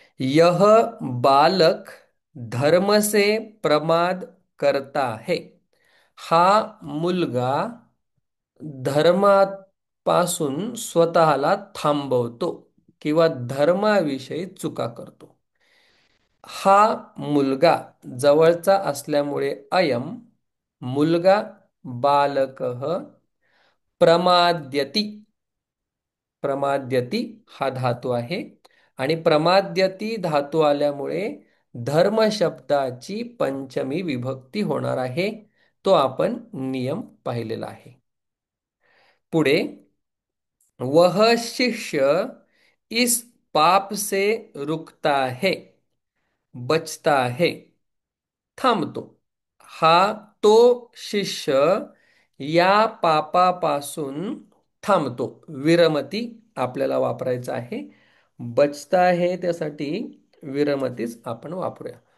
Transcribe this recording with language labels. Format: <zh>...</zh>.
<hi>यह बालक धर्म से प्रमाद करता है.</hi> <mr>हा मुलगा धर्मापासून स्वतःला थांबवतो किंवा धर्माविषयी चुका करतो. हा मुलगा जवळचा असल्यामुळे अयम मुलगा</mr> <sa>बालकः प्रमाद्यति.</sa> <mr>प्रमाद्यति हा धातू आहे आणि प्रमाद्यति धातू आल्यामुळे धर्म शब्दाची पंचमी विभक्ती होणार आहे. तो आपण नियम पाहिलेला आहे.</mr> <hi>पुढे वह शिष्य इस पाप से रुकता है, बचता है, थांबतो.</hi> <mr>हा तो शिष्य या पापापासून थांबतो. विरमती आपल्याला वापरायचा आहे. बचता आहे त्यासाठी विरमतीच आपण वापरूया.</mr>